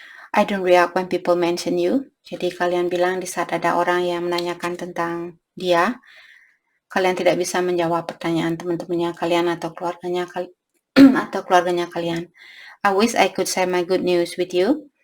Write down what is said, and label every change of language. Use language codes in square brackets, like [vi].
[en] I don't react when people mention you. [id] Jadi kalian bilang di saat ada orang yang menanyakan tentang dia, kalian tidak bisa menjawab pertanyaan teman-temannya kalian atau keluarganya atau keluarganya kalian. [en] I wish I could share my good news with you.